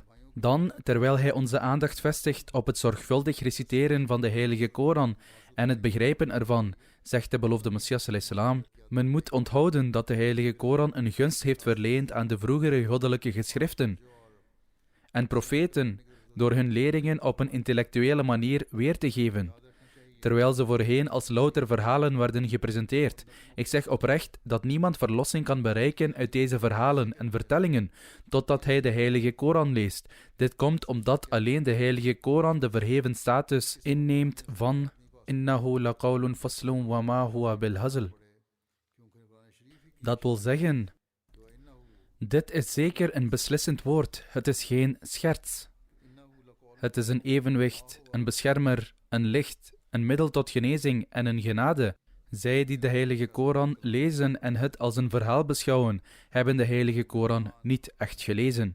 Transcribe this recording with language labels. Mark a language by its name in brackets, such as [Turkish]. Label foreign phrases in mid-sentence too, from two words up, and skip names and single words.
[Dutch] Dan, terwijl hij onze aandacht vestigt op het zorgvuldig reciteren van de heilige Koran en het begrijpen ervan, zegt de beloofde Messias ﷺ, men moet onthouden dat de heilige Koran een gunst heeft verleend aan de vroegere goddelijke geschriften en profeten door hun leringen op een intellectuele manier weer te geven, terwijl ze voorheen als louter verhalen werden gepresenteerd. Ik zeg oprecht dat niemand verlossing kan bereiken uit deze verhalen en vertellingen, totdat hij de heilige Koran leest. Dit komt omdat alleen de heilige Koran de verheven status inneemt van [Arabic] إنه لقول فصل وما هو بالهزل. [Dutch] Dat wil zeggen, dit is zeker een beslissend woord, het is geen scherts. Het is een evenwicht, een beschermer, een licht, een middel tot genezing en een genade. Zij die de heilige Koran lezen en het als een verhaal beschouwen, hebben de heilige Koran niet echt gelezen.